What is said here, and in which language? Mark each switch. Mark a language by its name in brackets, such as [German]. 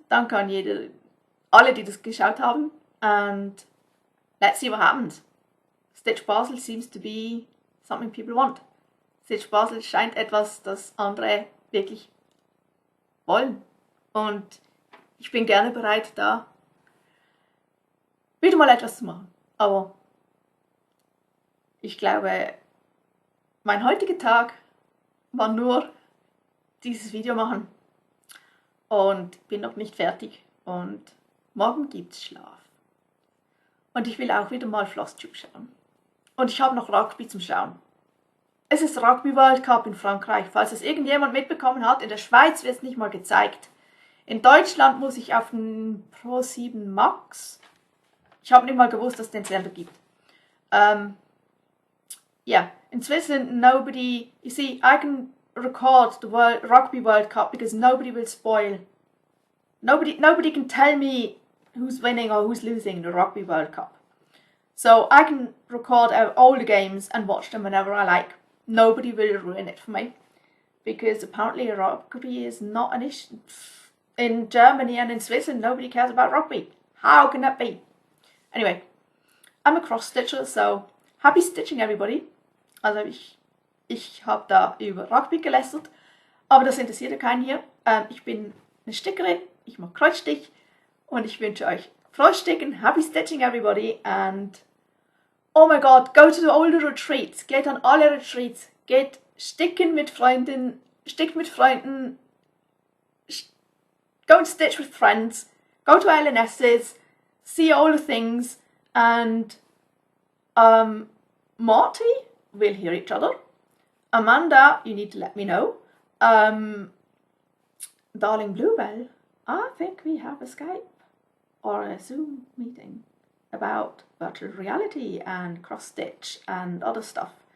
[German] Danke an alle, die das geschaut haben. [English] And let's see what happens. StitchBasel seems to be something people want. [German] StitchBasel scheint etwas, das andere wirklich wollen. Und ich bin gerne bereit, da wieder mal etwas zu machen. Aber ich glaube, mein heutiger Tag war nur dieses Video machen. Und bin noch nicht fertig. Und morgen gibt's Schlaf. Und ich will auch wieder mal Flosstube schauen. Und ich habe noch Rugby zum Schauen. Es ist Rugby World Cup in Frankreich, falls es irgendjemand mitbekommen hat. In der Schweiz wird es nicht mal gezeigt. In Deutschland muss ich auf den Pro7 Max. Ich habe nicht mal gewusst, dass es den Sender gibt. [English] Yeah, in Switzerland nobody, you see, I can record the Rugby World Cup because nobody will spoil. Nobody can tell me who's winning or who's losing the Rugby World Cup. So I can record all the games and watch them whenever I like. Nobody will ruin it for me. Because apparently rugby is not an issue. In Germany and in Switzerland, nobody cares about rugby. How can that be? Anyway, I'm a cross-stitcher, so happy stitching everybody. [German] Also ich habe da über Rugby gelästert, aber das interessiert ja keinen hier. Ich bin eine Stickerin, ich mache Kreuzstich und ich wünsche euch frohes Sticken, [English] happy stitching everybody and oh my god, go to all the retreats, [German] geht an alle Retreats, geht sticken mit Freunden, [English] stickt mit Freunden, go and stitch with friends, go to LNSs, see all the things and Morti, we'll hear each other. Amanda, you need to let me know. Darling Bluebell, I think we have a Skype or a Zoom meeting about virtual reality and cross-stitch and other stuff.